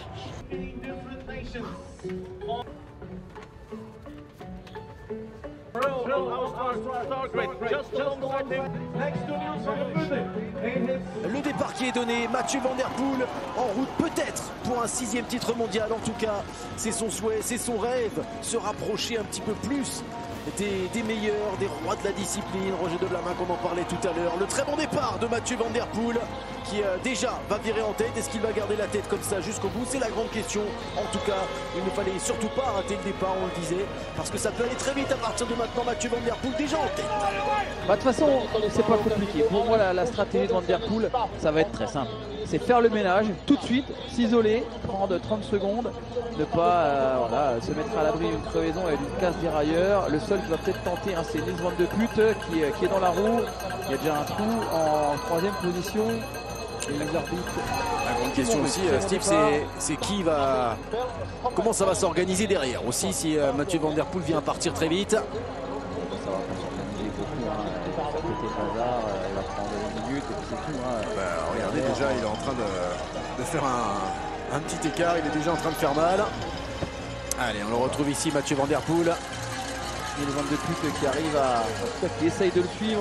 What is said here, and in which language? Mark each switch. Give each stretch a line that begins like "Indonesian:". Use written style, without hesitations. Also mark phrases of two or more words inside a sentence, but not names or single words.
French: Le départ qui est donné, Mathieu van der Poel en route peut-être pour un 6e titre mondial. En tout cas, c'est son souhait, c'est son rêve, se rapprocher un petit peu plus des meilleurs, des rois de la discipline. Roger de Blamin, comme on en parlait tout à l'heure. Le très bon départ de Mathieu van der Poel qui déjà va virer en tête. Est-ce qu'il va garder la tête comme ça jusqu'au bout? C'est la grande question. En tout cas, il ne fallait surtout pas rater le départ, on le disait, parce que ça peut aller très vite à partir de maintenant. Mathieu van der Poel déjà en tête. De toute façon, c'est pas compliqué. Pour moi, la stratégie de Van der Poel, ça va être très simple. C'est faire le ménage tout de suite, s'isoler, prendre 30 secondes, ne pas se mettre à l'abri d'une crevaison et d'une casse dérailleur. Le seul qui va peut-être tenter, c'est Nils van de Putte qui est dans la roue. Il y a déjà un trou en 3e position. Et les arbitres. La grande question aussi, Steve, c'est qui va. Comment ça va s'organiser derrière aussi si Mathieu van der Poel vient partir très vite. Ça va pas s'organiser beaucoup. Côté Hazard, il va prendre Regardez, déjà il est en train de faire un petit écart, il est déjà en train de faire mal. Allez, on le retrouve ici, Mathieu Van Der Poel. Et le 22 Pute qui arrive à... qui essaye de le suivre.